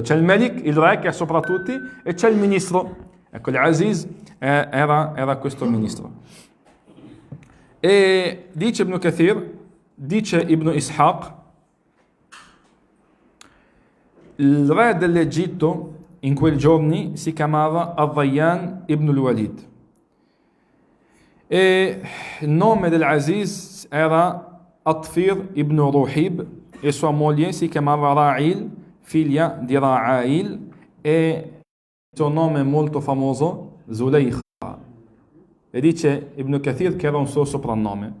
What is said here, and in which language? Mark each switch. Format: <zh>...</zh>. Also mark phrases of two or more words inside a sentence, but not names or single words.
<it>C'è il Malik, il re, che è sopra tutti, e c'è il ministro. Ecco, l'Aziz era questo ministro. E dice Ibn Kathir, dice Ibn Ishaq, il re dell'Egitto in quei giorni si chiamava Ar-Rayyan ibn al-Walid. E il nome dell'Aziz era Atfir ibn Ruhib, e sua moglie si chiamava Ra'il, figlia di Ra'ail, e il suo nome molto famoso, Zulaykha. E dice Ibn Kathir che era un suo soprannome.</it>